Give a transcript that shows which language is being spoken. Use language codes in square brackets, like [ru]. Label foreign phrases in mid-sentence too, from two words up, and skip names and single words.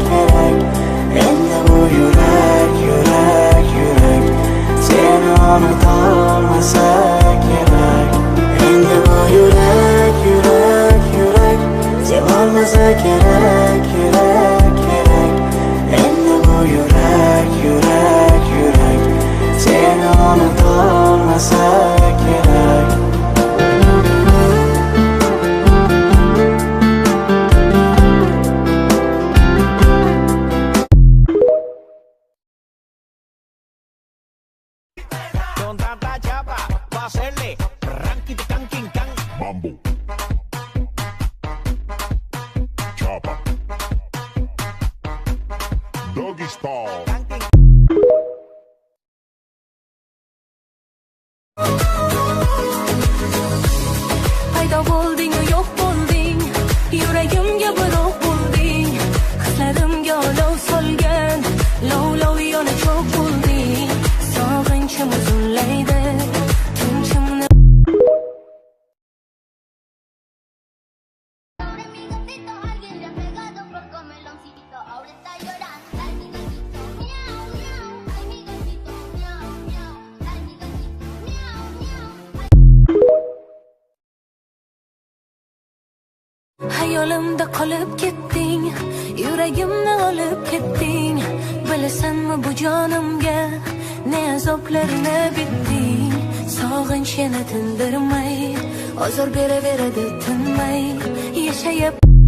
[tr] yürek Bende bu yürek, yürek, yürek Seni unutamasa gerek Bende bu yürek, yürek, yürek Sen olmasa gerek, yürek, yürek Bende bu yürek, yürek, yürek Seni unutamasa gerek [es] Con tanta chapa, va a hacerle ranking canking can. Mambo. Chopper. [en] Doggy style. [uz] Paydo bo'lding yo'q bo'lding yuragimga biroq bo'lding hislarimga olov solgan lov yana cho'k bo'lding sog'inchim uzunlaydi tinchimni [es] Ahora mi gatito, alguien le ha pegado un poco meloncito. Ahora está llorando. Ay, mi gatito, miau, miau. Ay, mi gatito, miau, miau. Ay, mi gatito, miau, miau. [uz] Hayolimda qolib ketding yuragimni olib ketding bilasanmi bu jonimga ne azoblarni bitding sog'inch yana tindirmay ozor beraveradi tinmay yashayap